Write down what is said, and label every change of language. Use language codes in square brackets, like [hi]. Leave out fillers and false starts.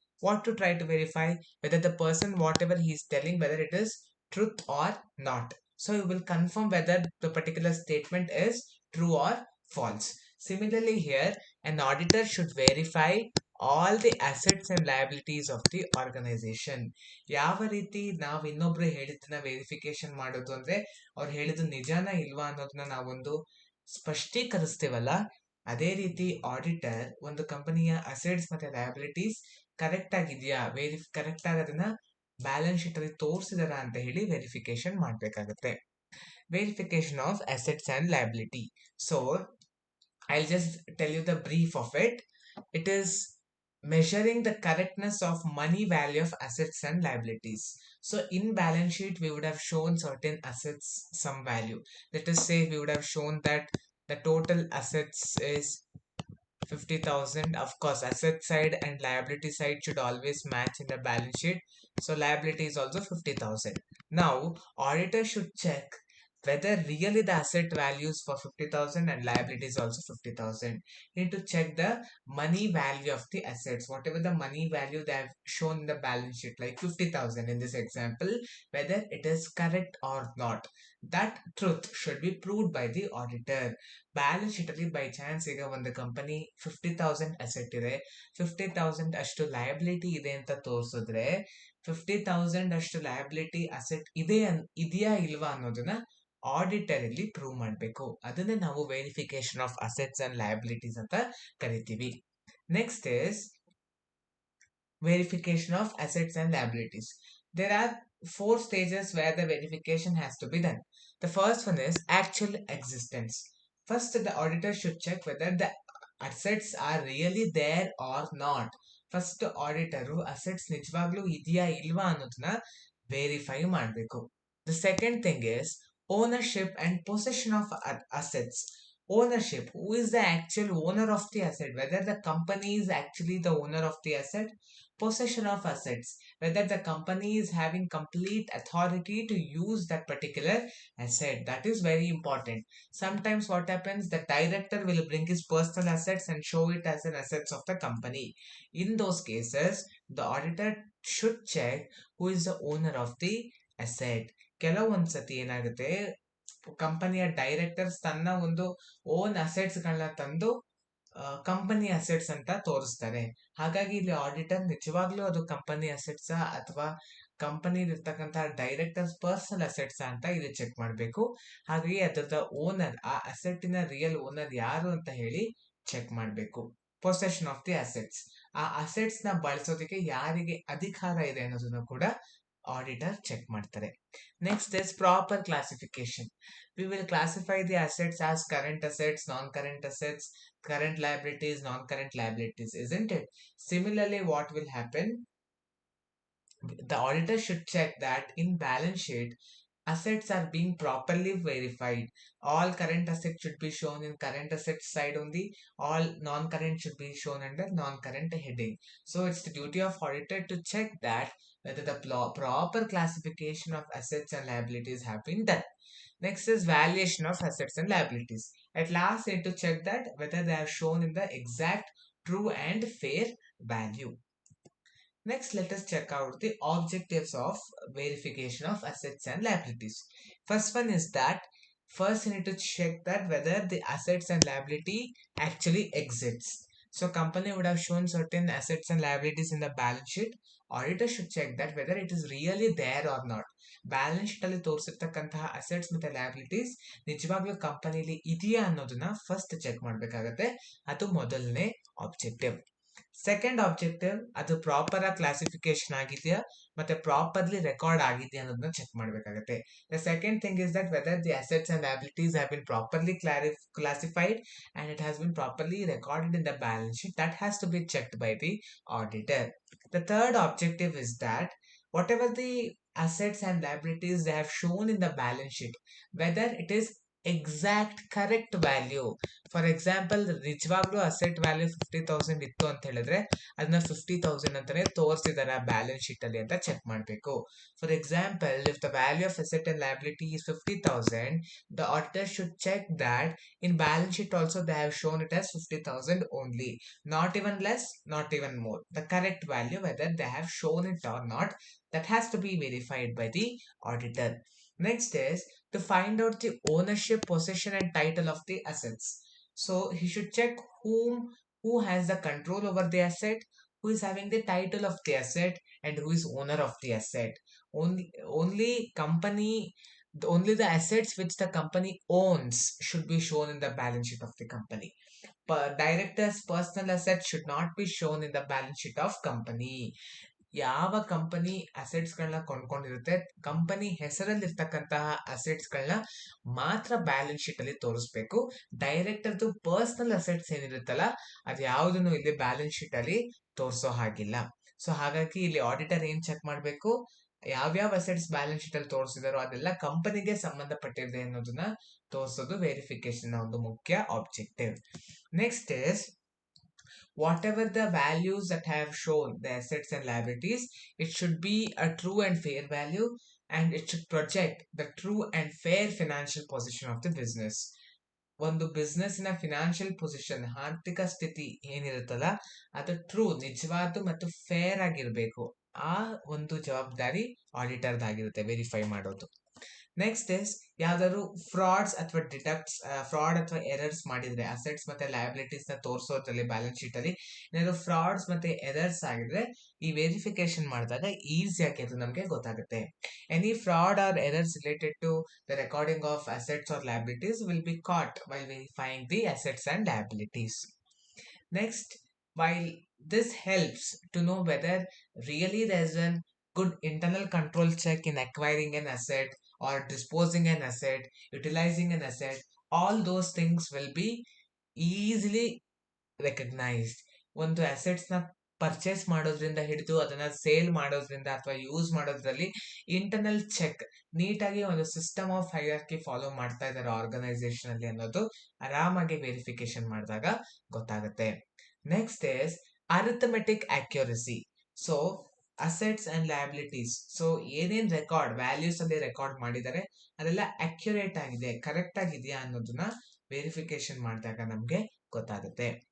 [en] What to try to verify? Whether the person whatever he is telling, whether it is truth or not. So you will confirm whether the particular statement is true or false. Similarly here, an auditor should verify all the assets and liabilities of the organization. [kn] ಯಾವ ರೀತಿ ನಾವು ಇನ್ನೊಬ್ರು ಹೇಳಿದ್ದನ್ನ verification ಮಾಡೋದು ಅಂದ್ರೆ ಅವ್ರು ಹೇಳಿದ್ದು ನಿಜಾನ ಇಲ್ವಾ ಅನ್ನೋದನ್ನ ನಾವೊಂದು ಸ್ಪಷ್ಟೀಕರಿಸ್ತೇವಲ್ಲ, ಅದೇ ರೀತಿ ಆಡಿಟರ್ ಒಂದು ಕಂಪನಿಯ ಅಸೆಟ್ಸ್ ಮತ್ತೆ ಲಯಬಿಲಿಟೀಸ್ ಕರೆಕ್ಟ್ ಆಗಿದೆಯಾ, ಕರೆಕ್ಟ್ ಆಗಿ ಅದನ್ನ ಬ್ಯಾಲೆನ್ಸ್ ಶೀಟ್ ಅಲ್ಲಿ ತೋರಿಸಿದಾರ ಅಂತ ಹೇಳಿ ವೆರಿಫಿಕೇಶನ್ ಮಾಡ್ಬೇಕಾಗತ್ತೆ. [en] Verification of assets and liability. So I'll just tell you the brief of it. It is measuring the correctness of money value of assets and liabilities. So in balance sheet we would have shown certain assets some value. Let us say we would have shown that the total assets is 50,000. Of course asset side and liability side should always match in the balance sheet, so liability is also 50,000. Now auditor should check whether really the asset values for 50,000 and liability is also 50,000. Need to check the money value of the assets, whatever the money value they have shown in the balance sheet, like 50,000 in this example, whether it is correct or not. That truth should be proved by the auditor. [kn] Balance sheet ಅಲ್ಲಿ by chance ಈಗ ಒಂದು company 50,000 asset ಇದೆ, 50,000 ಅಷ್ಟು liability ಇದೆ ಅಂತ ತೋರಿಸಿದ್ರೆ 50,000 ಅಷ್ಟು liability asset ಇದೆಯಾ ಇಲ್ವಾ ಅನ್ನೋದನ್ನ ಆಡಿಟರ್ ಇಲ್ಲಿ ಪ್ರೂವ್ ಮಾಡಬೇಕು. ಅದನ್ನೇ ನಾವು verification of assets and liabilities ಅಂತ ಕರಿತೀವಿ. [en] Next is verification of assets and liabilities. There are 4 stages where the verification has to be done. The first one is actual existence. First, the auditor should check whether the assets are really there or not. First, auditor assets [kn] ನಿಜವಾಗ್ಲೂ ಇದೆಯಾ ಇಲ್ವಾ ಅನ್ನೋದನ್ನ verify ಮಾಡಬೇಕು. [en] The second thing is ownership and possession of assets. Ownership, who is the actual owner of the asset, whether the company is actually the owner of the asset. Possession of assets, whether the company is having complete authority to use that particular asset. That is very important. Sometimes what happens, the director will bring his personal assets and show it as an assets of the company. In those cases the auditor should check who is the owner of the asset. [kn] ಕೆಲವೊಂದ್ಸತಿ ಏನಾಗುತ್ತೆ, ಕಂಪನಿಯ directors ತನ್ನ ಒಂದು own assets ಗಳನ್ನ ತಂದು company assets ಅಂತ ತೋರಿಸ್ತಾರೆ. ಹಾಗಾಗಿ ಇಲ್ಲಿ ಆಡಿಟರ್ ನಿಜವಾಗ್ಲೂ ಅದು ಕಂಪನಿ ಅಸೆಟ್ಸ್ ಅಥವಾ ಕಂಪನಿ ಇರ್ತಕ್ಕಂಥ ಡೈರೆಕ್ಟರ್ಸ್ ಪರ್ಸನಲ್ ಅಸೆಟ್ಸ್ ಅಂತ ಇಲ್ಲಿ ಚೆಕ್ ಮಾಡಬೇಕು. ಹಾಗಾಗಿ ಅದರ ಓನರ್, ಆ ಅಸೆಟ್ಟಿನ ರಿಯಲ್ ಓನರ್ ಯಾರು ಅಂತ ಹೇಳಿ ಚೆಕ್ ಮಾಡಬೇಕು. ಪೊಸೆಷನ್ ಆಫ್ ದಿ ಅಸೆಟ್ಸ್, ಆ ಅಸೆಟ್ಸ್ ನ ಬಳಸೋದಕ್ಕೆ ಯಾರಿಗೆ ಅಧಿಕಾರ ಇದೆ ಅನ್ನೋದನ್ನು ಕೂಡ ಆಡಿಟರ್ ಚೆಕ್ ಮಾಡ್ತಾರೆ. [en] Next is proper classification. We will classify the assets as current assets, non-current assets, current liabilities, non-current liabilities, isn't it? Similarly, what will happen? The auditor should check that in balance sheet, assets are being properly verified. All current assets should be shown in current assets side only. All non-current should be shown under non-current heading. So it's the duty of auditor to check that whether the proper classification of assets and liabilities have been done. Next is valuation of assets and liabilities. At last, they need to check that whether they are shown in the exact, true and fair value. Next, let us check out the objectives of verification of assets and liabilities. First one is that first you need to check that whether the assets and liability actually exists. So company would have shown certain assets and liabilities in the balance sheet. Auditor should check that whether it is really there or not. [kn] Balance sheet ಅಲ್ಲಿ ತೋರಿಸಿರ್ತಕ್ಕಂತಹ assets ಮತ್ತೆ liabilities ನಿಜವಾಗ್ಲೂ ಕಂಪನಿಲಿ ಇದೆಯಾ ಅನ್ನೋದನ್ನ first check ಮಾಡ್ಬೇಕಾಗತ್ತೆ. ಅದು ಮೊದಲನೇ objective. Second objective, ಅದು proper ಆಗಿ ಕ್ಲಾಸಿಫಿಕೇಶನ್ ಆಗಿದೆಯಾ ಮತ್ತೆ ಪ್ರಾಪರ್ಲಿ ರೆಕಾರ್ಡ್ ಆಗಿದೆಯಾ ಅನ್ನೋದನ್ನ ಚೆಕ್ ಮಾಡ್ಬೇಕಾಗತ್ತೆ. [en] The second thing is that whether the assets and liabilities have been properly classified and it has been properly recorded in the balance sheet. That has to be checked by the auditor. The third objective is that whatever the assets and liabilities they have shown in the balance sheet, whether it is exact correct value. [kn] For example ನಿಜವಾಗ್ಲೂ asset value 50,000 ಇತ್ತು ಅಂತ ಹೇಳಿದ್ರೆ ಅದನ್ನ 50,000 ಅಂತಾನೆ ತೋರಿಸಿದಾರೆ balance sheet ಅಲ್ಲಿ ಅಂತ check ಮಾಡಬೇಕು. [en] For example, if the value of asset and liability is 50,000, the auditor should check that in balance sheet also they have shown it as 50,000 only, not even less, not even more. The correct value, whether they have shown it or not, that has to be verified by the auditor. Next is to find out the ownership, possession and title of the assets. So he should check who has the control over the asset, who is having the title of the asset, and who is owner of the asset. Only company, only the assets which the company owns should be shown in the balance sheet of the company. Director's personal assets should not be shown in the balance sheet of company. [kn] ಯಾವ company assets ಗಳನ್ನ ಕೊಂಡ್ಕೊಂಡಿರುತ್ತೆ, company ಹೆಸರಲ್ಲಿ ಇರ್ತಕ್ಕಂತಹ assets ಗಳನ್ನ ಮಾತ್ರ balance sheet ಅಲ್ಲಿ ತೋರಿಸ್ಬೇಕು. ಡೈರೆಕ್ಟರ್ದು personal assets ಏನಿರುತ್ತಲ್ಲ ಅದು ಯಾವುದನ್ನು ಇಲ್ಲಿ ಬ್ಯಾಲೆನ್ಸ್ ಶೀಟ್ ಅಲ್ಲಿ ತೋರಿಸೋ ಹಾಗಿಲ್ಲ. ಸೊ ಹಾಗಾಗಿ ಇಲ್ಲಿ ಆಡಿಟರ್ ಏನ್ ಚೆಕ್ ಮಾಡಬೇಕು, ಯಾವ್ಯಾವ ಅಸೆಟ್ಸ್ ಬ್ಯಾಲೆನ್ಸ್ ಶೀಟ್ ಅಲ್ಲಿ ತೋರಿಸಿದಾರೋ ಅದೆಲ್ಲ ಕಂಪನಿಗೆ ಸಂಬಂಧಪಟ್ಟಿದೆ ಅನ್ನೋದನ್ನ ತೋರಿಸೋದು ವೆರಿಫಿಕೇಶನ್ ಒಂದು ಮುಖ್ಯ objective. [en] Next is whatever the values that have shown the assets and liabilities, it should be a true and fair value, and it should project the true and fair financial position of the business. [kn] ಒಂದು business ನ financial position, ಆರ್ಥಿಕ ಸ್ಥಿತಿ ಏನಿರುತ್ತಲ್ಲ ಅದು true, ನಿಜವಾದ ಮತ್ತು fair ಆಗಿರ್ಬೇಕು. ಆ ಒಂದು ಜವಾಬ್ದಾರಿ ಆಡಿಟರ್ದಾಗಿರುತ್ತೆ ವೆರಿಫೈ ಮಾಡೋದು. ನೆಕ್ಸ್ಟ್ ಇಸ್ ಯಾವ್ದಾದ್ರು ಫ್ರಾಡ್ಸ್ ಅಥವಾ ಡಿಡಕ್ಟ್ಸ್, ಫ್ರಾಡ್ ಅಥವಾ ಎರರ್ಸ್ ಮಾಡಿದ್ರೆ ಅಸೆಟ್ಸ್ ಮತ್ತೆ ಲಯಬಿಲಿಟೀಸ್ ನ ತೋರಿಸೋದ್ರಲ್ಲಿ ಬ್ಯಾಲೆನ್ಸ್ ಶೀಟ್ ಅಲ್ಲಿ ಏನಾದ್ರು ಫ್ರಾಡ್ಸ್ ಮತ್ತೆ ಎರರ್ಸ್ ಆಗಿದ್ರೆ ಈ ವೆರಿಫಿಕೇಶನ್ ಮಾಡಿದಾಗ ಈಸಿಯಾಗಿ ಅದು ನಮಗೆ ಗೊತ್ತಾಗುತ್ತೆ. [en] Any fraud or errors related to the recording of assets or liabilities will be caught while verifying the assets and liabilities. Next, while this helps to know whether really there is a good internal control check in acquiring an asset or disposing an asset, utilizing an asset, all those things will be easily recognized. [kn] ಒಂದು assets ನ purchase ಮಾಡೋದ್ರಿಂದ ಹಿಡಿದು ಅದನ್ನ sale ಮಾಡೋದ್ರಿಂದ ಅಥವಾ use ಮಾಡೋದ್ರಲ್ಲಿ internal check ನೀಟಾಗಿ ಒಂದು ಸಿಸ್ಟಮ್ ಆಫ್ ಹೈರಾರ್ಕಿ ಫಾಲೋ ಮಾಡ್ತಾ ಇದ್ದಾರೆ ಆರ್ಗನೈಸೇಷನ್ ಅಲ್ಲಿ ಅನ್ನೋದು ಆರಾಮಾಗಿ ವೆರಿಫಿಕೇಶನ್ ಮಾಡಿದಾಗ ಗೊತ್ತಾಗುತ್ತೆ. [en] Next is arithmetic accuracy. [kn] So assets and liabilities, so ಏನೇನ್ ರೆಕಾರ್ಡ್ ವ್ಯಾಲ್ಯೂಸ್ ಅಲ್ಲಿ ರೆಕಾರ್ಡ್ ಮಾಡಿದ್ದಾರೆ ಅದೆಲ್ಲ ಅಕ್ಯುರೇಟ್ ಆಗಿದೆ, ಕರೆಕ್ಟ್ ಆಗಿದೆಯಾ ಅನ್ನೋದನ್ನ ವೆರಿಫಿಕೇಶನ್ ಮಾಡಿದಾಗ ನಮ್ಗೆ ಗೊತ್ತಾಗುತ್ತೆ.